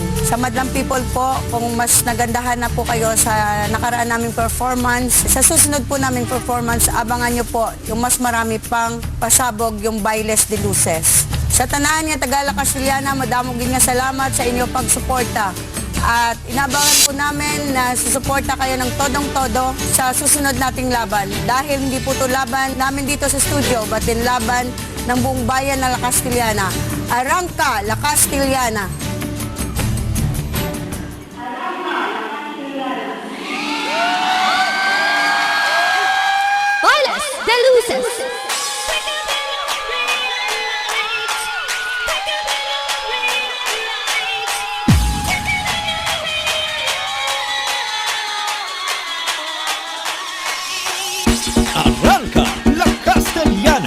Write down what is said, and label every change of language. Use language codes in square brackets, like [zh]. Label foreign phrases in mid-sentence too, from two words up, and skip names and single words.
[tl] Sa Madlang People po, kung mas nagandahan na po kayo sa nakaraan naming performance, sa susunod po naming performance, abangan nyo po yung mas marami pang pasabog yung Bailes de Luces. [hil] Sa tanan niya, Tagala Castellana, madamog nga salamat sa inyong pagsuporta. [tl] At inabangan po namin na susuporta kayo ng todong-todo sa susunod nating laban. Dahil hindi po ito laban namin dito sa studio, but din laban ng buong bayan na La Castellana. [es] Arranca, La Castellana! Bailes de Luces! Arranca la Castellana.